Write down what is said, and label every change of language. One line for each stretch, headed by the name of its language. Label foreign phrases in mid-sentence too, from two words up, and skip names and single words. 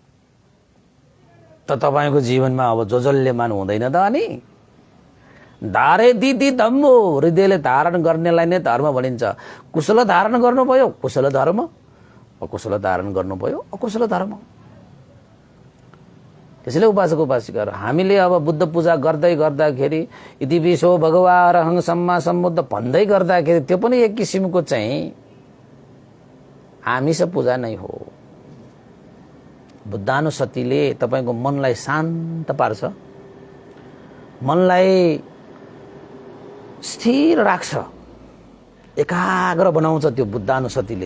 Nepali: त तपाईको जीवनमा अब जोजल्यमान हुँदैन त अनि धारे दिदी धम्मो हृदयले धारण गर्नेलाई नै धर्म भनिन्छ। कुशल धारण गर्नुभयो कुशल धर्म, अकुशल धारण गर्नुभयो अकुशल धर्म। त्यसैले उपासक उपासिकाहरू हामीले अब बुद्ध पूजा गर्दै गर्दाखेरि
Pali: इति विश्व भगवा अरहं सम्मा सम्बुद्ध
Nepali: भन्दै गर्दाखेरि त्यो पनि एक किसिमको चाहिँ आमिष पूजा नै हो। बुद्धानुसतिले तपाईको मनलाई शान्त पार्छ, मनलाई स्थिर राख्छ, एकाग्र बनाउँछ त्यो बुद्धानुसतिले।